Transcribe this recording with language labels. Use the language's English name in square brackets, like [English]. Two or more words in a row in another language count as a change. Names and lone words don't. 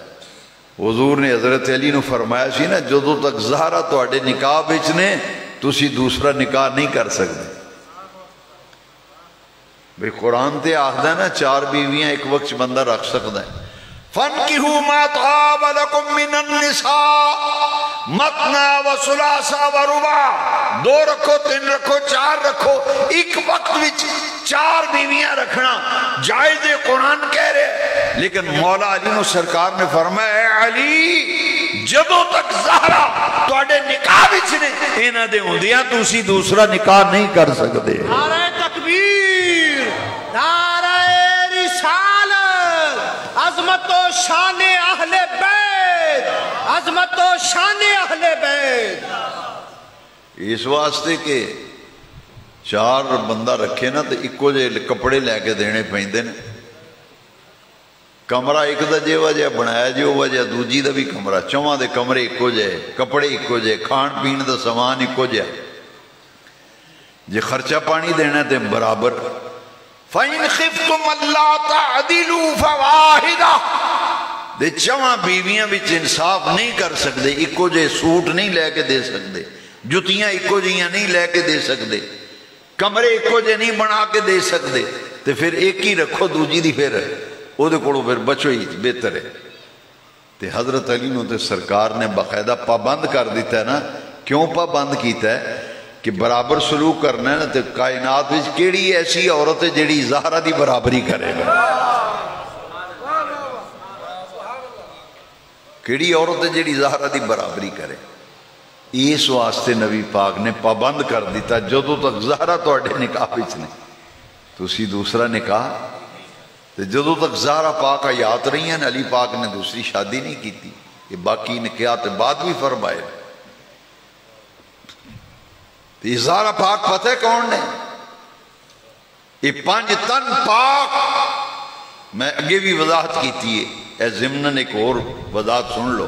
[Punjabi] حضور نے حضرت علی نو فرمایا سی نا جدوں تک زہرا تواڈے نکاح وچ نے تسی دوسرا نکاح نہیں کر سکتے۔ بھئی قرآن تے آخدا ہے نا 4 بیویاں ایک وقت بندہ رکھ سکتا ہے۔ [Arabic] فَانْكِحُوا مَا طَابَ لَكُم مِّنَ النِّسَاءِ مَثْنَىٰ وَثُلَاثَ وَرُبَاعَ، [Punjabi] 2 رکھو، 3 رکھو، 4 رکھو، ایک وقت وچ 4 بیویاں رکھنا جائز قرآن کہہ رہے، لیکن مولا علی نو سرکار نے فرمایا اے علی جدوں تک زہرا تواڈے نکاح وچ نے انہاں دے ہوندیاں تسی دوسرا نکاح نہیں کر سکتے۔ [Urdu] نعرہ تکبیر، نعرہ رسالت، عظمت و شان اہل بیت، عظمت و شان اہل بیت۔ [Punjabi] اس واسطے کہ 4 بندہ رکھے نا تو ایکو جے کپڑے لے کے دینے پیندے نے، کمرہ ایک دا جے وجہ بنایا جے وجہ دوجی دا بھی کمرہ، 4 دے کمرے ایکو جے، کپڑے ایکو جے، کھان پین دا سامان ایکو جے، جے خرچہ پانی دینا تے برابر۔ [Arabic] فَإِنْ خِفْتُمْ أَلَّا تَعْدِلُوا فَوَاحِدَةً، [Punjabi] دے 4 بیویاں وچ انصاف نہیں کر سکتے، ایکو جے سوٹ نہیں لے کے دے سکتے، جتیاں ایکو جیاں نہیں لے کے دے سکتے، کمرے ایکو جے نہیں بنا کے دے سکتے، تے پھر ایک ہی رکھو، دوجی دی پھر او دے کولوں پھر بچو ہی بہتر ہے۔ تے حضرت علی نو تے سرکار نے باقاعدہ پابند کر دیتا ہے نا، کیوں پابند کیتا ہے کہ برابر سلوک کرنا ہے نا، تے کائنات وچ کیڑی ایسی عورت ہے جیڑی زہرا دی برابری کرے گا؟ کیڑی عورت ہے جیڑی زہرا دی برابری کرے؟ اس واسطے نبی پاک نے پابند کر دیتا جدوں تک زہرا تواڈے نکاح وچ نے تسی دوسرا نکاح، تے جدوں تک زہرا پاک حیات رہی ہیں علی پاک نے دوسری شادی نہیں کیتی۔ یہ باقی نکاح تے بعد بھی فرمائے۔ یہ زہرا پاک پتہ ہے کون نے؟ یہ 5 تن پاک، میں اگے بھی وضاحت کیتی ہے، اے ضمناً ایک اور وضاحت سن لو۔